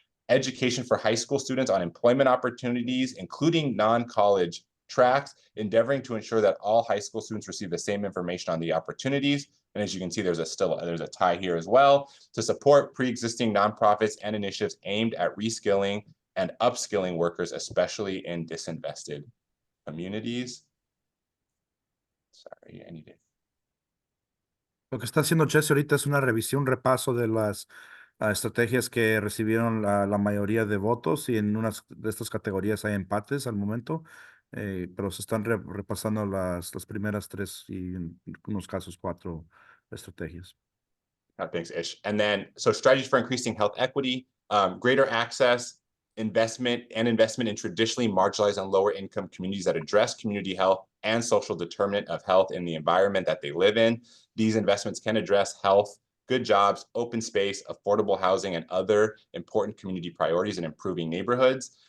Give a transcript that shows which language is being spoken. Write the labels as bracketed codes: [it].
[en] Education for high school students on employment opportunities, including non-college tracks, endeavoring to ensure that all high school students receive the same information on the opportunities. And as you can see, there's a tie here as well, to support pre-existing nonprofits and initiatives aimed at reskilling and upskilling workers, especially in disinvested communities. Sorry, I need it. [es] Lo que está haciendo Jesse ahorita es una revisión, un repaso de las estrategias que recibieron la mayoría de votos, y en unas de estas categorías hay empates al momento, pero se están repasando las primeras 3 y en unos casos 4 estrategias. [en] Thanks, Ish. And then, so strategies for increasing health equity, greater access, investment in traditionally marginalized and lower income communities that address community health and social determinant of health in the environment that they live in. These investments can address health, good jobs, open space, affordable housing, and other important community priorities in improving neighborhoods.